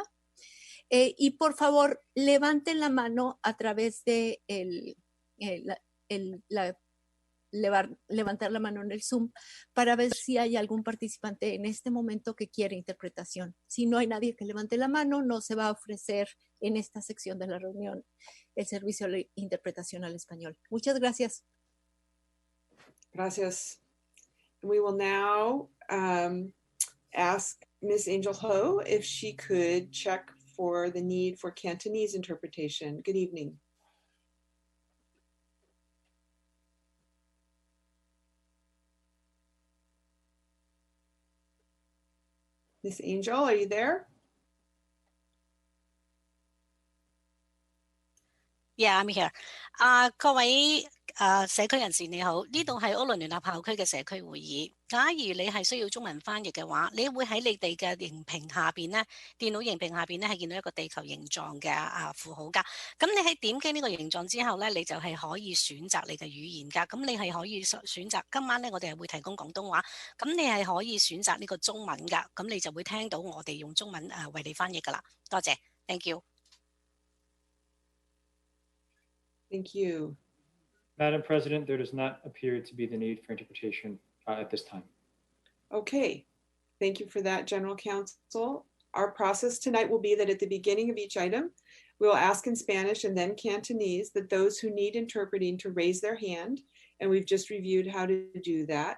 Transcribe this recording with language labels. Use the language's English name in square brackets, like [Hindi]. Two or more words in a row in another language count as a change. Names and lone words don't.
[Spanish] Y por favor, levanten la mano a través de levantar la mano en el Zoom para ver si hay algún participante en este momento que quiere interpretación. Si no hay nadie que levante la mano, no se va a ofrecer en esta sección de la reunión el servicio de interpretación al español. Muchas gracias. Gracias. [English] We will now ask Ms. Angel Ho if she could check for the need for Cantonese interpretation. Good evening. Ms. Angel, are you there? Yeah, I'm here. [Cantonese] 各位社區人士你好，呢度係歐倫聯合校區嘅社區會議。假如你係需要中文翻譯嘅話，你會喺你哋嘅螢屏下邊咧，電腦螢屏下邊咧係見到一個地球形狀嘅符號㗎。咁你喺點擊呢個形狀之後咧，你就係可以選擇你嘅語言㗎。咁你係可以選擇今晚咧，我哋係會提供廣東話，咁你係可以選擇呢個中文㗎。咁你就會聽到我哋用中文為你翻譯㗎啦。 [English] 多謝 ，thank you。 Thank you. Madam President, there does not appear to be the need for interpretation at this time. Okay, thank you for that, General Counsel. Our process tonight will be that at the beginning of each item, we will ask in Spanish and then Cantonese that those who need interpreting to raise their hand, and we've just reviewed how to do that.